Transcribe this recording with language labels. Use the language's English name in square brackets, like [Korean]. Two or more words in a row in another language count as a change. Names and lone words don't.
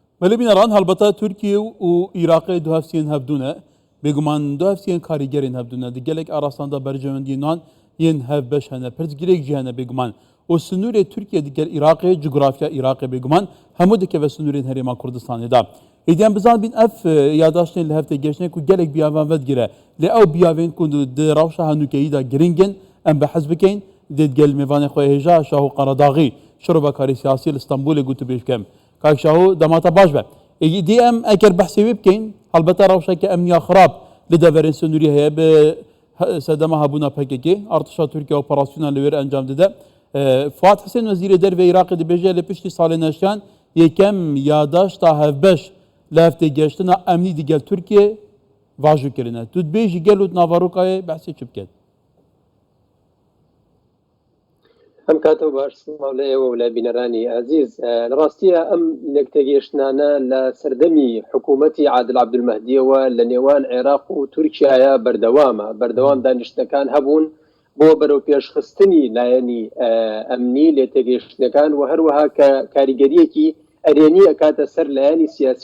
[Kurdish] ولی بینران هەڵبەتە تورکیە و عێراقی دو هەفسیان هەبدونە بێگومان دو هەفسیان کاریگەرین هەبدونە دیگەلێک ئاراساندا بەرژەوەندی نان یەن هەف بەش هەنە پرسگیرێک جی هەنە بێگومان و سنوورێ تورکیە دیگەل عێراقی جغرافیا عێراقی بێگومان هەموو دکەوە سنوورên هەرێما کوردستانێدا ئیدیان بزان بین ئەف یاداشتên li heftê geçnê ku gelek biyavan vedgire lê ew biyavên ku di rewşa henûkeyî de giringin em bi hez bikin dê gel mêvanê xwe hêja Şahu Qaradağî şirovekarî siyasî li Stenbolê gotu pêş bikim Kak Şahu demata baş be dî em eger behsê wê bikin helbete rewşeke emniya xirab li deverên Sunûrî heye bi sedema hebûna PKK artişa Tirkiye operasyona li wê re encam dide Fuat Hesên Wezîrê Derve Iraqê dibêje li piştî salê neştiyan yêkem yadaşta hevbeş li heftê geçtina emnî digel Tirkiye vajû kirine. Tu dibêjî gel û Navarokayê behsê çi biket? [Central Kurdish] ئەم کاتەوە باش ماڵەیەوە و لە بینەرانی عزیز لە ڕاستیە ئەم نەکتەگەیشتانە لە سەردەمی حکوومەتی عادل عەبدولمەهدیەوە لە نێوان عێراق و تورکیایە بەردەوام دانیشتەکان هەبوون بۆ بەرەو پێشخستنی لایەنی ئەمنی لێ تێگەیشتنەکان و هەروەها کە کاریگەریەکی ئەرێنی ئەکاتە سەر لایەنی سیاسی